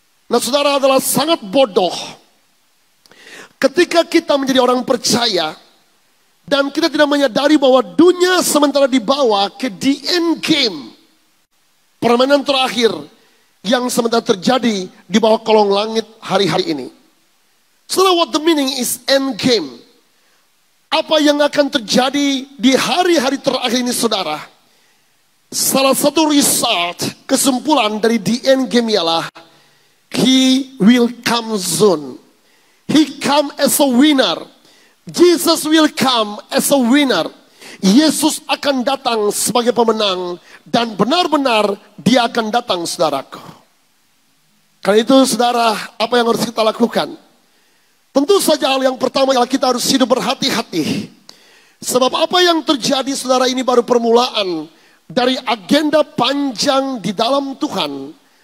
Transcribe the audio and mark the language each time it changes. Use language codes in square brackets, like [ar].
[id] Nah, saudara, adalah sangat bodoh ketika kita menjadi orang percaya dan kita tidak menyadari bahwa dunia sementara dibawa ke [en] the end game, [id] permainan terakhir yang sementara terjadi di bawah kolong langit hari-hari ini. Saudara, [en] what the meaning is end game? [id] Apa yang akan terjadi di hari-hari terakhir ini, saudara? Salah satu [en] result, [id] kesimpulan dari [en] the end game [id] ialah [en] He will come soon. He come as a winner. Jesus will come as a winner. [id] Yesus akan datang sebagai pemenang. Dan benar-benar dia akan datang, saudaraku. Karena itu saudara, apa yang harus kita lakukan? Tentu saja hal yang pertama adalah kita harus hidup berhati-hati. Sebab apa yang terjadi saudara, ini baru permulaan dari agenda panjang di dalam Tuhan.